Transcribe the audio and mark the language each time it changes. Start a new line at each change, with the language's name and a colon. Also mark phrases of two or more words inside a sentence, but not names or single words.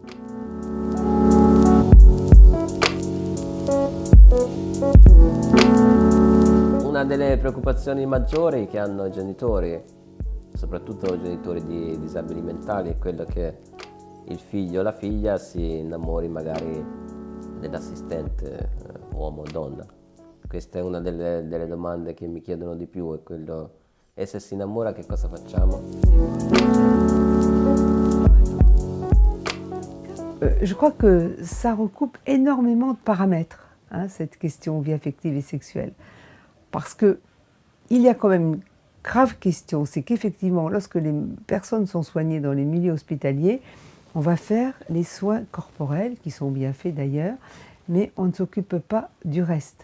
Italian: Una delle preoccupazioni maggiori che hanno i genitori, soprattutto i genitori di disabili mentali, è quello che il figlio o la figlia si innamori magari dell'assistente uomo o donna. Questa è una delle domande che mi chiedono di più, è quello, e se si innamora che cosa facciamo?
French: Je crois que ça recoupe énormément de paramètres, hein, cette question vie affective et sexuelle. Parce qu'il y a quand même une grave question, c'est qu'effectivement, lorsque les personnes sont soignées dans les milieux hospitaliers, on va faire les soins corporels, qui sont bien faits d'ailleurs, mais on ne s'occupe pas du reste.